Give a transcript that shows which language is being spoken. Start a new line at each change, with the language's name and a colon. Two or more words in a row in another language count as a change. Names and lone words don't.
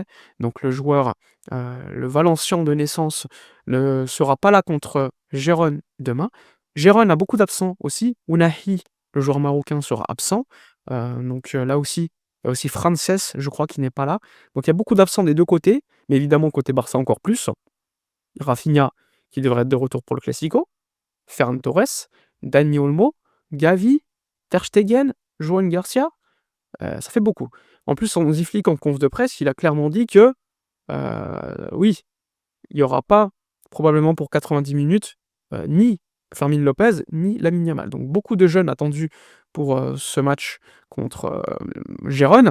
French: Donc le joueur, le Valencien de naissance, ne sera pas là contre Gérone demain. Gérone a beaucoup d'absents aussi. Ounahi, le joueur marocain, sera absent. Donc là aussi, Il y a aussi Frances, je crois, qui n'est pas là. Donc il y a beaucoup d'absents des 2 côtés, mais évidemment côté Barça encore plus. Rafinha qui devrait être de retour pour le Classico, Ferran Torres, Dani Olmo, Gavi, Ter Stegen, Joan Garcia, ça fait beaucoup. En plus, Hansi Flick en conf de presse, il a clairement dit que, oui, il n'y aura pas probablement pour 90 minutes, ni Fermin Lopez, ni Lamine Yamal. Donc beaucoup de jeunes attendus pour, ce match contre, Gérone.